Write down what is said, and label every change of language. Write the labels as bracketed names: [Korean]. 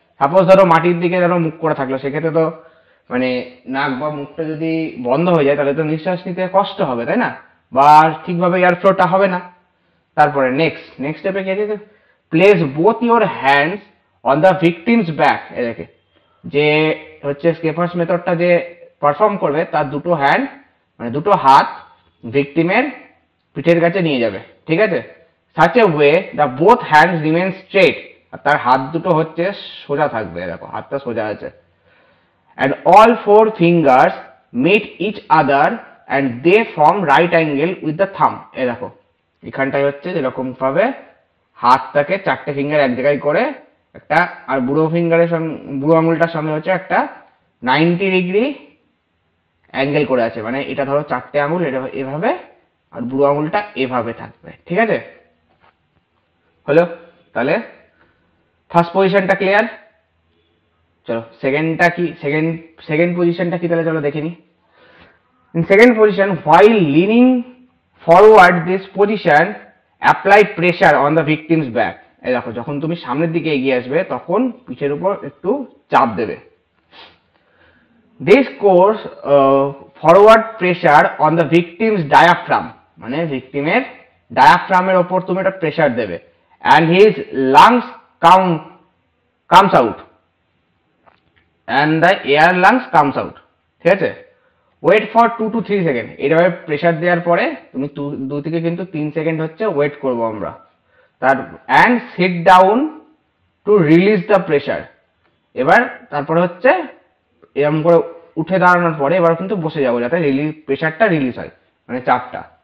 [Bangla] Suppose ধরো মাটির দিকে যেন মুখ করে থাকলো, সেক্ষেত্রে তো মানে নাক বা মুখটা যদি বন্ধ হয়ে যায় তাহলে তো নিঃশ্বাস নিতে কষ্ট হবে, তাই না, বা ঠিকভাবে এয়ার ফ্লোটা হবে না। তারপরে নেক্সট স্টেপে কি আছে, [English] Place both your hands on the victim's back. [Bangla] এদেরকে যে হচ্ছে স্কেফার্স মেথডটা যে পারফর্ম করবে তার দুটো হ্যান্ড মানে দুটো হাত ভিকটিমের পিঠের কাছে নিয়ে যাবে। ঠিক আছে, [English] such a way the both hands remain straight, [Bangla] আর তার হাত দুটো হচ্ছে সোজা থাকবে, দেখো হাতটা সোজা আছে, [English] and all four fingers meet each other and they form right angle with the thumb। [Bangla] এই দেখো এখানটায় হচ্ছে যেরকম ভাবে হাতটাকে চারটে ফিঙ্গার এক জায়গায় করে একটা, আর বুড়ো আঙুলটার সামনে হচ্ছে একটা 90 ডিগ্রি অ্যাঙ্গেল করে আছে, মানে এটা ধরো চারটে আঙুল এটা এভাবে আর বুড়ো আঙুলটা এভাবে থাকবে। ঠিক আছে, হলো, তাহলে ফার্স্ট পজিশনটা ক্লিয়ার। চলো সেকেন্ডটা কি, সেকেন্ড পজিশনটা কি তাহলে চলো দেখে নি। [English] In second position, while leaning forward this position apply pressure on the victim's back। [Bangla] এই দেখো যখন তুমি সামনের দিকে এগিয়ে আসবে তখন পিঠের উপর একটু চাপ দেবে। [English] This cause forward pressure on the victim's diaphragm, [Bangla] মানে ভিকটিমের ডায়াফ্রামের ওপর তুমি একটা প্রেসার দেবে, [English] and his lungs comes out and the air lungs comes out। [Bangla] ঠিক আছে, [English] wait for 2 to 3 second, [Bangla] এইভাবে প্রেসার দেওয়ার পরে তুমি 2 থেকে কিন্তু 3 সেকেন্ড হচ্ছে ওয়েট করবো আমরা, [English] and sit down to release the pressure। [Bangla] এবার তারপরে হচ্ছে এরকম করে উঠে দাঁড়ানোর পরে এবার কিন্তু বসে যাবো যাতে প্রেসারটা রিলিজ হয়, মানে চাপটা।